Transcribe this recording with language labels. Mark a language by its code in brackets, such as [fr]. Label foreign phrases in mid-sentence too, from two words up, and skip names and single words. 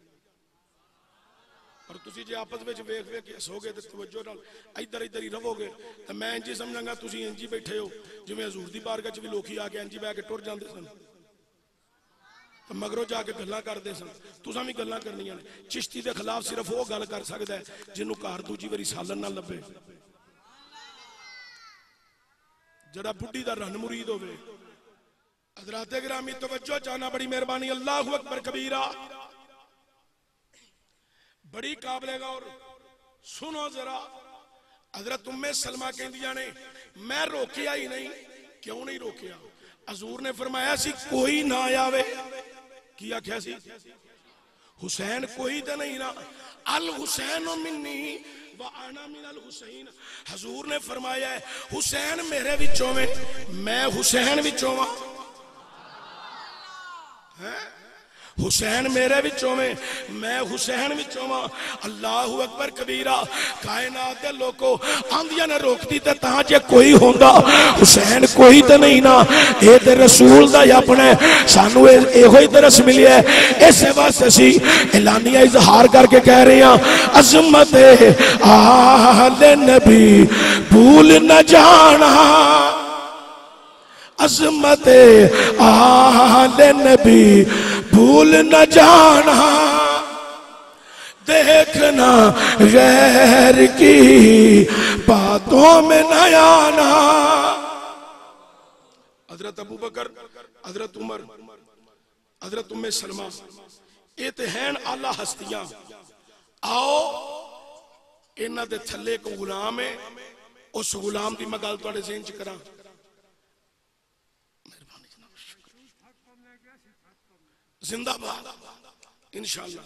[pa] اور تسی جے آپس میں ویکھ ویکھ کے ہسوگے تو توجہ نال ادھر ادھر ہی رہوگے تو میں انج ہی سمجھاں گا تسی انج ہی بیٹھے ہو جویں حضور دی بارگاہ چ بھی لوگ آ کے انج ہی بہہ کے ٹر جاتے سن، تو مگروں جا کے گلاں کرتے سن. تساں بھی گلاں کرنیاں نیں۔ چشتی کے خلاف صرف وہ گل کر سکتا ہے جنہوں گھر دوجی باری سالن نہ لبھے، ذرا بڈھی دا رن مرید ہووے. حضرات گرامی توجہ چاہنا، بڑی مہربانی. [ar] الله أكبر كبيرا, [ur] بڑی قابلِ غور، سنو ذرا. [pa] حضرت ام سلمہ کہندیاں نیں میں روکیا ہی نہیں. کیوں نہیں روکیا? حضور نے فرمایا سی کوئی نہ آوے. کی آکھیا سی؟ حسین کوئی تو نہیں نا, [ar] الحسين مني وأنا من الحسين. [pa] حضور نے فرمایا ہے حسین میرے وچوں میں، میں حسین وچوں وا. حسین میرے وچوں میں، میں حسین وچوں وا. [ar] الله أكبر كبيرا. [pa] کائنات دے لوکو آندیاں نیں روکدی تے تاں جے کوئی ہوندا، حسین کوئی تے نہیں نا. اے تے رسول دا اپنے سانوں ایہو ہی درس ملیا ہے. [ur] اس واسطے اسی اعلانیہ اظہار کر کے کہہ رہے ہیں عظمتِ اہلِ نبی بھول نہ جانا، عظمتِ اہلِ نبی بھول نہ جانا، دیکھنا غیر کی باتوں میں نہ آنا. حضرت ابو بکر، حضرت عمر، حضرت ام سلمہ، یہ تو ہیں اعلیٰ ہستیاں. [pa] آؤ انہاں دے تھلے اک غلام ہے، اس غلام کی میں گل تہاڈے ذہن چ کراں. [ur] زندہ باد ان شاء اللہ.